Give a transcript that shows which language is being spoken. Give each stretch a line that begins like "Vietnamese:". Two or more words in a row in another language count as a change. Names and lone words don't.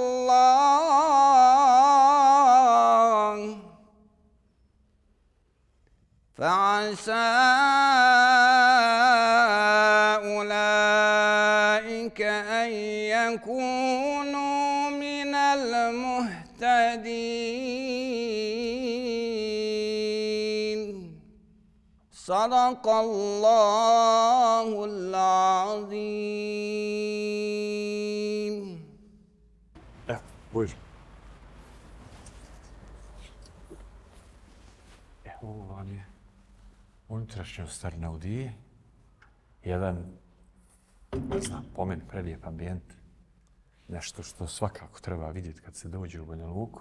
Arabic: الله فعسى أولئك أن يكونوا من المهتدين. صدق الله العظيم.
Bosnian: Buyur. Ovo vam je unutrašnjost Arnaudije. Jedan, ne znam, po meni prelijep ambijent. Nešto što svakako treba vidjeti kad se dođe u Banja Luku.